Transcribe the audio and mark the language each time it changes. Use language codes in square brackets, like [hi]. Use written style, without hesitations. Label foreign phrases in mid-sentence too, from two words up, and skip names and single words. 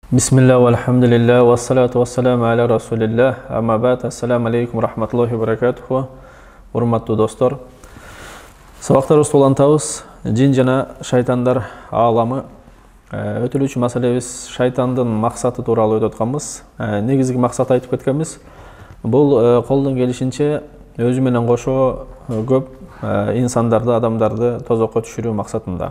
[ar] بسم الله والحمد لله والصلاة والسلام على رسول الله. أما بعد السلام عليكم رحمة الله وبركاته. [ky] Урматтуу достор, сабактарыбыз улантабыз. Жин жана шайтандар ааламы өтүлүүчү маселебиз шайтандын максаты тууралуу өтүп атканбыз. Негизги максат айтып кеткенбиз. Бул колдон келишинче өзү менен кошо көп инсандарды, адамдарды тозокко түшүрүү максатында.